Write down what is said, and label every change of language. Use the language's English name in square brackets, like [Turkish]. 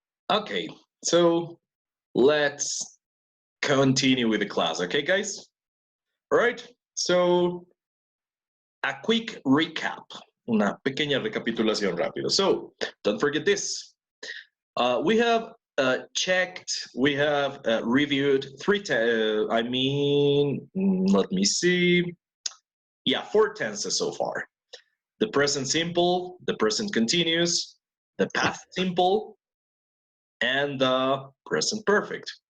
[English] Okay, so let's continue with the class, okay guys? All right, so a quick recap, [Spanish] una pequeña recapitulación rápido. [English] So don't forget this. We have checked, we have reviewed let me see. Yeah, 4 tenses so far. The present simple, the present continuous, the past simple, and the present perfect.